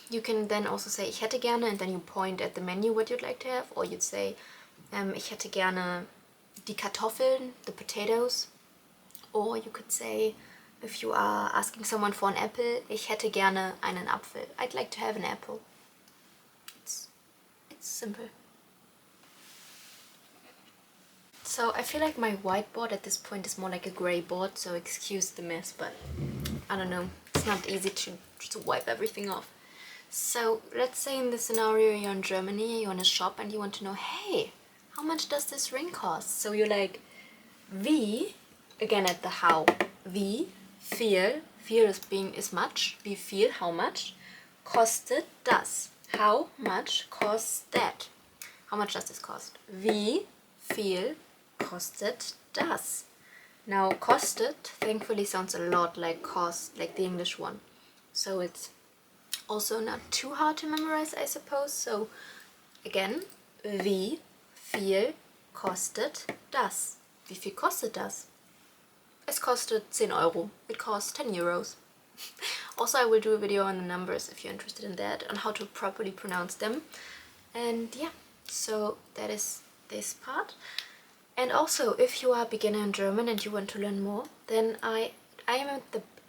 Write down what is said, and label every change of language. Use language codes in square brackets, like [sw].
[en] You can then also say [de] ich hätte gerne [en] and then you point at the menu what you'd like to have. Or you'd say [de] ich hätte gerne die Kartoffeln, [en] the potatoes. Or you could say, if you are asking someone for an apple, [de] ich hätte gerne einen Apfel. [en] I'd like to have an apple. It's simple. So I feel like my whiteboard at this point is more like a grey board, so excuse the mess, but I don't know, it's not easy to wipe everything off. So let's say in this scenario you're in Germany, you're in a shop and you want to know, hey, how much does this ring cost? So you're like, wie, again at the how, wie viel is much, wie viel, how much, kostet das, how much costs that, how much does this cost, [de] wie viel kostet das. [en] Now kostet thankfully sounds a lot like cost, like the English one, so it's also not too hard to memorize, I suppose. So again, [de] wie viel kostet das, wie viel kostet das. Es kostet 10 Euro. [en] It costs 10 euros. Also, I will do a video on the numbers if you're interested in that, on how to properly pronounce them. And yeah, so that is this part. And also, if you are a beginner in German and you want to learn more, then I am at the...